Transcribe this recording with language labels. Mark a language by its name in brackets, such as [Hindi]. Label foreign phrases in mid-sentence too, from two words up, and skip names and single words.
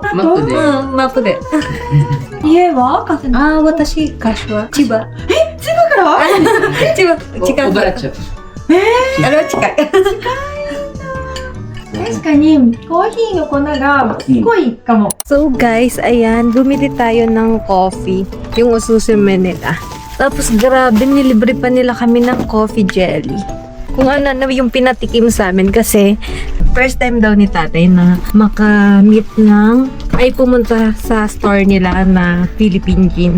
[Japanese] マップで。うん、マップで。家はカフェの。あ、私、柏。千葉。だから千葉、近く。おばあちゃん。あれは近い。確かにコーヒーの粉が濃いかも。 [English] So guys, [Filipino] ayan, bumili tayo ng coffee. Yung ususume nila. Tapos grabe, nilibre pa nila kami ng coffee jelly. Kung ano na yung pinatikim sa amin kasi [English] first time [Filipino] daw ni tatay na makamit ng ay pumunta sa store nila na Philippine Gin.